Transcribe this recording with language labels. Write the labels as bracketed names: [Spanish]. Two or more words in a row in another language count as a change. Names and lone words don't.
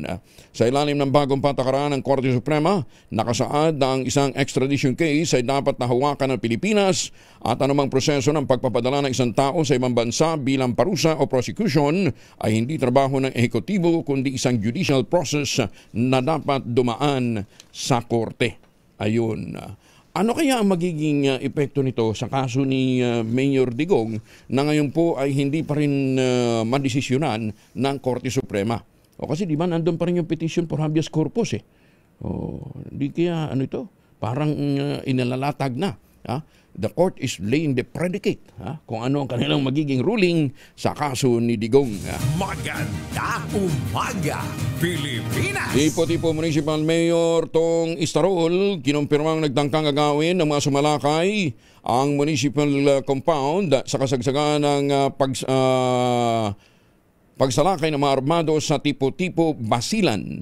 [Filipino] Sa ilalim ng bagong patakaran ng Korte Suprema, nakasaad na ang isang [English] extradition case [Filipino] ay dapat nahawakan ng Pilipinas at anumang proseso ng pagpapadala ng isang tao sa ibang bansa bilang parusa o prosecution ay hindi trabaho ng ehekutibo kundi isang [English] judicial process [Filipino] na dapat dumaan sa Korte. Ayun. Ano kaya ang magiging epekto nito sa kaso ni Mayor Digong na ngayon po ay hindi pa rin madesisyonan ng Korte Suprema? O kasi di ba nandun pa rin yung [English] petition for habeas corpus [Filipino] eh. O, di kaya ano ito? Parang inalalatag na. Ha? [English] The court is laying the predicate [Filipino] kung ano ang kanilang magiging ruling sa kaso ni Digong. Maganda umaga, Pilipinas! Tipo [English] Municipal Mayor [Filipino] Tong Istarol kinumpirmang nagtangkang agawin ng mga sumalakay ang [English] municipal compound [Filipino] sa kasagsagan ng pagsalakay ng mga armado sa Tipo Basilan.